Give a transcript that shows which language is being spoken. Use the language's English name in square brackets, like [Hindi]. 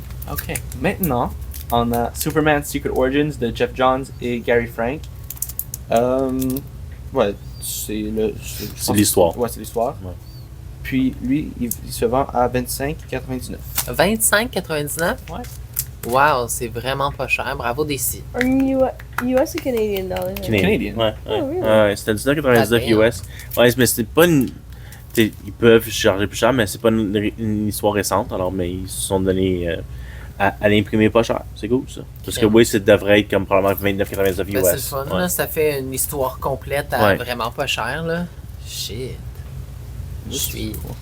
[French] Ok. Maintenant, on a Superman Secret Origins de Jeff Johns et Gary Frank. Ouais, c'est l'histoire. Ouais, c'est l'histoire. Ouais. Puis lui, il se vend à 25,99. 25,99$? Ouais. Wow, c'est vraiment pas cher. Bravo, DC. [English] Or US or Canadian dollars? Canadian. [French] Ouais, [English] Oh, really? [French] ouais, c'était 19,99 US. Ouais, mais c'est pas une. Ils peuvent charger plus cher, mais c'est pas une histoire récente, alors, mais ils se sont donnés à l'imprimer pas cher. C'est cool, ça. Parce que oui, ça devrait être comme probablement 29,99 US. Ben, c'est le fun, Ouais. là. Ça fait une histoire complète à Ouais. vraiment pas cher, là. Shit. Je suis.